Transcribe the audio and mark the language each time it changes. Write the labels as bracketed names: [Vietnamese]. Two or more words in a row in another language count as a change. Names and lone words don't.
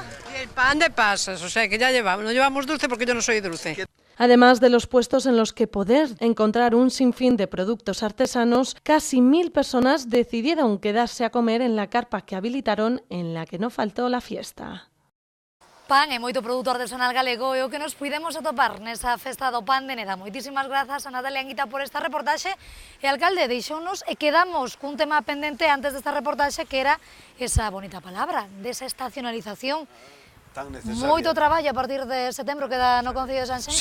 [Spanish] Y el pan de pasas, o sea que ya llevamos. No llevamos dulce porque yo no soy dulce. Además de los puestos en los que poder encontrar un sinfín de productos artesanos, casi 1000 personas decidieron quedarse a comer en la carpa que habilitaron en la que no faltó la fiesta. [Galician] Pan e moito produto artesanal galego é o que nos puidemos atopar nesa festa do pan de Neda. Moitísimas grazas a Natalia Anguita por esta reportaxe e alcalde, deixounos e quedamos cun tema pendente antes desta reportaxe que era esa bonita palabra, desa estacionalización. Moito traballo a partir de setembro queda no Concello de Sanxenxo.